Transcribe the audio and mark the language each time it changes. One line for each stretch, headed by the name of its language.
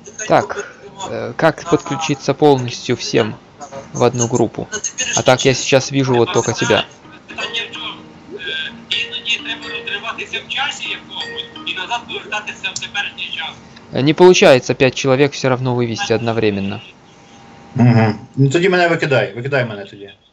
Russian: Так, как подключиться полностью всем в одну группу? А так я сейчас вижу вот только тебя.
Ukrainian: Питання в чому? Іноді треба розриватися в часі якомусь і назад повертатися в теперішній час.
Russian: Не получается 5 человек все равно вывести одновременно. Угу.
Ukrainian: Ну тоді мене викидай мене тоді.